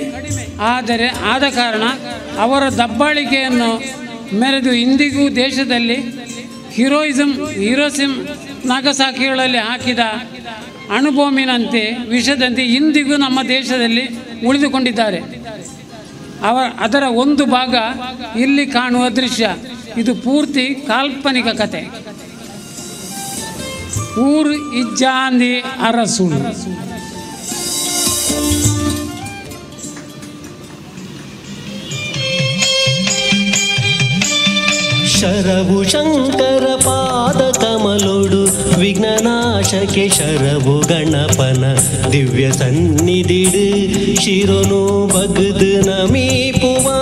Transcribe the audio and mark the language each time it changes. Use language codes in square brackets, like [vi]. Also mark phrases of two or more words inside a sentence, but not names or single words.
[kn] ಆದ ಕಾರಣ ಅವರ ದಬ್ಬಾಳಿಕೆಯನ್ನು ಮೆರೆದು ಇಂದಿಗೂ ದೇಶದಲ್ಲಿ ಹೀರೋಯಿಸಮ್ ನಾಗಸಾಕಿಗಳಲ್ಲಿ ಹಾಕಿದ ಅಣುಬಾಂಬಿನಂತೆ ವಿಷದಂತೆ ಇಂದಿಗೂ ನಮ್ಮ ದೇಶದಲ್ಲಿ ಉಳಿದುಕೊಂಡಿದ್ದಾರೆ. ಅದರ ಒಂದು ಭಾಗ ಇಲ್ಲಿ ಕಾಣುವ ದೃಶ್ಯ. ಇದು ಪೂರ್ತಿ ಕಾಲ್ಪನಿಕ ಕತೆ. [tcy] ಊರು ಇಜ್ಜಾಂದಿ ಅರಸುಳು. ಶರವು ಶಂಕರ ಪಾದ ಕಮಲೋಡು ವಿಘ್ನನಾಶಕ್ಕೆ ಶರವು ಗಣಪನ ದಿವ್ಯ ಸನ್ನಿಧಿಡು ಶಿರನು ಬಗ್ದು ನಮೀಪುವ.